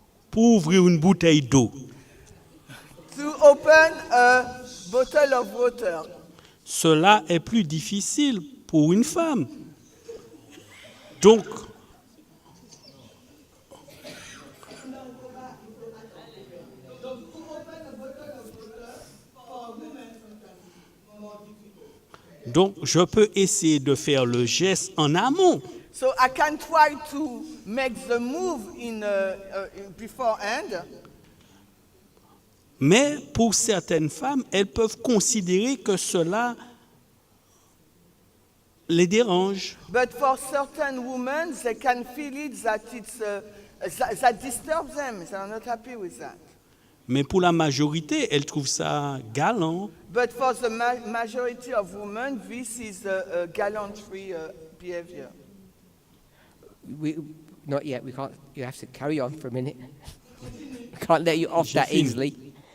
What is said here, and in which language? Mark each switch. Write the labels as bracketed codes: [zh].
[fr] Pour ouvrir une bouteille d'eau, [en] To open a bottle of water. [fr] cela est plus difficile pour une femme. Donc, je peux essayer de faire le geste en amont. [en] So I can try to make the move beforehand. [fr] Mais pour certaines femmes, elles peuvent considérer que cela les dérange. [en] But for certain women, they can feel it that that disturbs them. They are not happy with that. [fr] Mais pour la majorité, elles trouvent ça galant. [en] But for the majority of women, this is a gallantry behavior. Not yet. We can't. You have to carry on for a minute. We can't let you off that easily.